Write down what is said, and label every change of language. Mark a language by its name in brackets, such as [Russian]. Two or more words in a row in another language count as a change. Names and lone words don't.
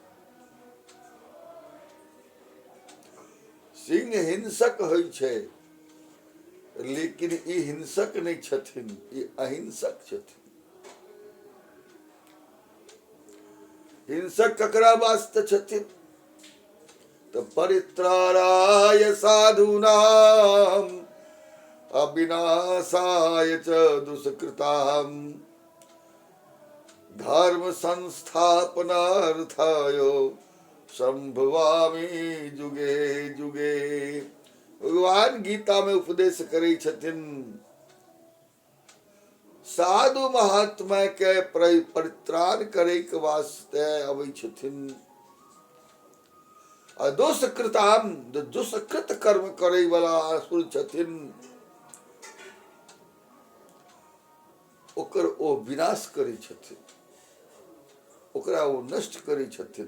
[Maithili] सिंह हिंसक होइ छै, लेकिन ई हिंसक नहीं छथिन, ई अहिंसक छथिन। हिंसक ककरा वास्ते छथिन? [Sanskrit] तो परित्राणाय साधूनाम अविनाशाय च दुष्कृताम धर्म संस्थापनार्थाय संभवामि जुगे जुगे। [Maithili] भगवान गीता में उपदेश करे छथिन, साधु महात्मा के परित्राण करे के वास्ते अबै छथिन। दुष्कृताम, दुष्कृत कर्म करे वाला असुर छथिन, ओकर ओ विनाश करे छथिन, ओकरा ओ नष्ट करे छथिन।